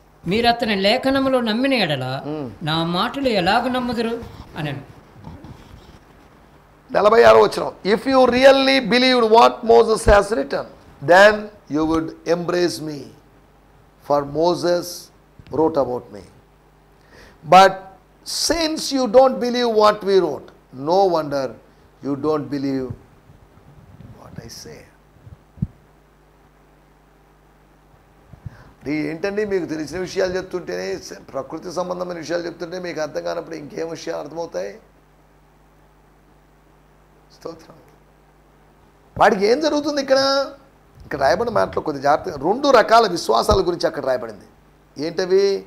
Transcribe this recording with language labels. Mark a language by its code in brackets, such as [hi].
[te] మీరు అతని లేఖనములో నమ్మిన ఎడల నా మాటలు ఎలాగ నమ్ముదురు అని. 46వ వచనం, [en] If you really believed what Moses has written then you would embrace me, for Moses wrote about me. But since you don't believe what we wrote, no wonder you don't believe what I say. [te] ఏంటండి మీకు తెలిసిన విషయాలు చెప్తుంటేనే, ప్రకృతి సంబంధమైన విషయాలు చెప్తుంటే మీకు అర్థం కానప్పుడు ఇంకేం విషయాలు అర్థమవుతాయి. స్తోత్రం. వాడికి ఏం జరుగుతుంది ఇక్కడ రాయబడిన మాటలో కొద్ది జాగ్రత్తగా 2 రకాల విశ్వాసాల గురించి అక్కడ రాయబడింది. ఏంటవి?